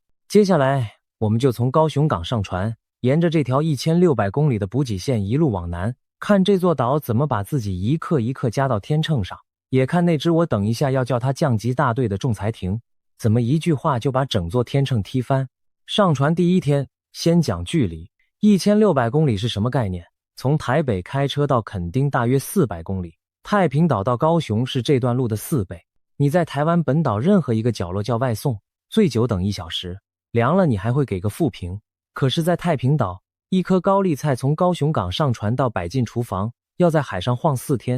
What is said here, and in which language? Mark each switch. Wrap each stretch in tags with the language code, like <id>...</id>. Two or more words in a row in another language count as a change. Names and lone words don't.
<zh>接下來我們就從高雄港上船，沿着這條1600公里的補給線一路往南，看這座島怎麼把自己一刻一刻加到天秤上，也看那支我等一下要叫它降級大隊的仲裁庭怎麼一句話就把整座天秤踢翻。上船第一天，先講距離。1600公里是什麼概念？從台北開車到墾丁大約400公里，太平島到高雄是這段路的4倍。你在台灣本島任何一個角落叫外送，最久等1小時，涼了你還會給個負評。可是在太平島，一顆高麗菜從高雄港上船到擺進廚房，要在海上晃4天。</zh>